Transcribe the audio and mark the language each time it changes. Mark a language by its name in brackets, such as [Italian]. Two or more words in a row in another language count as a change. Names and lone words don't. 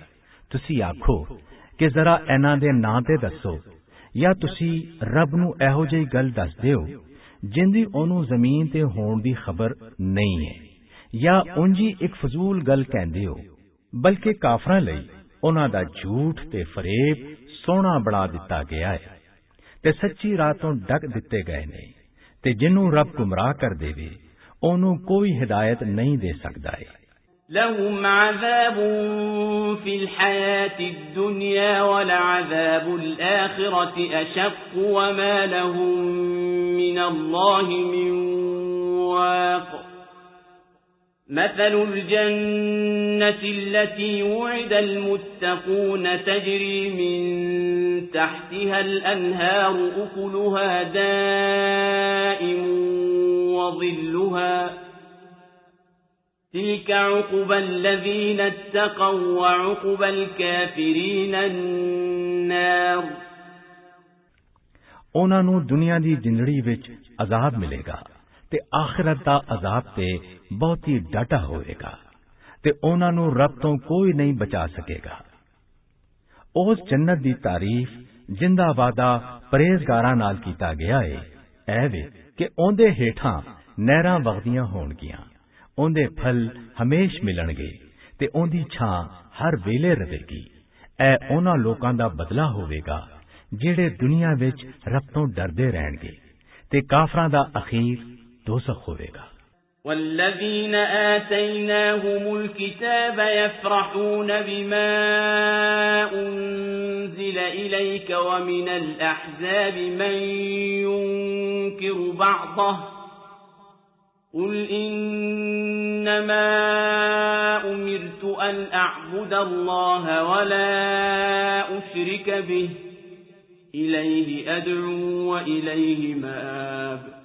[Punjabi] ਤੁਸੀਂ ਆਖੋ ਕਿ ਜ਼ਰਾ ਇਹਨਾਂ ਦੇ ਨਾਂ ਤੇ ਦੱਸੋ, ਜਾਂ ਤੁਸੀਂ ਰੱਬ ਨੂੰ ਇਹੋ ਜਿਹੀ ਗੱਲ ਦੱਸਦੇ ਹੋ ਜਿੰਦੀ ਉਹਨੂੰ ਜ਼ਮੀਨ ਤੇ ਹੋਣ ਦੀ ਖਬਰ ਨਹੀਂ ਹੈ, ਜਾਂ ਉਂਝੀ ਇੱਕ ਫਜ਼ੂਲ ਗੱਲ ਕਹਿੰਦੇ ਹੋ। ਬਲਕਿ ਕਾਫਰਾਂ ਲਈ ਉਹਨਾਂ ਦਾ ਝੂਠ ਤੇ ਫਰੇਬ ਸੋਹਣਾ ਬਣਾ ਦਿੱਤਾ ਗਿਆ ਹੈ ਤੇ ਸੱਚੀ ਰਾਹ ਤੋਂ ਡਕ ਦਿੱਤੇ ਗਏ ਨੇ, ਤੇ ਜਿਹਨੂੰ ਰੱਬ ਗੁੰਮਰਾਹ ਕਰ ਦੇਵੇ ਉਹਨੂੰ ਕੋਈ ਹਿਦਾਇਤ ਨਹੀਂ ਦੇ ਸਕਦਾ ਹੈ। [Arabic] لهم عذاب في الحياة الدنيا ولعذاب الآخرة أشق وما لهم من الله من واق مثل الجنة التي وعد المتقون تجري من تحتها الأنهار أكلها دائم وظلها تلك عقبى الذين اتقوا وعقبى الكافرين النار [Punjabi] ਉਹਨਾਂ ਨੂੰ ਦੁਨੀਆ ਦੀ ਜ਼ਿੰਦਗੀ ਵਿੱਚ ਅਜ਼ਾਬ ਮਿਲੇਗਾ ਤੇ ਆਖਿਰਤ ਦਾ ਅਜ਼ਾਬ ਤੇ ਬਹੁਤ ਹੀ ਡਾਢਾ ਹੋਵੇਗਾ ਤੇ ਉਹਨਾਂ ਨੂੰ ਰੱਬ ਤੋਂ ਕੋਈ ਨਹੀਂ ਬਚਾ ਸਕੇਗਾ। ਉਸ ਜੰਨਤ ਦੀ ਤਾਰੀਫ ਜਿੰਦਾ ਵਾਦਾ ਪਰਹੇਜ਼ਗਾਰਾਂ ਨਾਲ ਕੀਤਾ ਗਿਆ ਹੈ ਇਹ ਵੇ ਕਿ ਉਹਦੇ ਹੇਠਾਂ ਨਹਿਰਾਂ ਵਗਦੀਆਂ ਹੋਣਗੀਆਂ, ਉਹਦੇ ਫਲ ਹਮੇਸ਼ ਮਿਲਣਗੇ ਤੇ ਉਹਦੀ ਛਾਂ ਹਰ ਵੇਲੇ ਰਹੇਗੀ। ਇਹ ਉਹਨਾਂ ਲੋਕਾਂ ਦਾ ਬਦਲਾ ਹੋਵੇਗਾ ਜਿਹੜੇ ਦੁਨੀਆ ਵਿੱਚ ਰੱਬ ਤੋਂ ਡਰਦੇ ਰਹਿਣਗੇ ਤੇ ਕਾਫਰਾਂ ਦਾ ਅਖੀਰ ਦੋਜ਼ਖ ਹੋਵੇਗਾ। [Arabic] والذين آتيناهم الكتاب يفرحون بما أنزل إليك ومن الأحزاب من ينكر بعضه قل إنما أمرت أن أعبد الله ولا أشرك به إليه أدعو وإليه مآب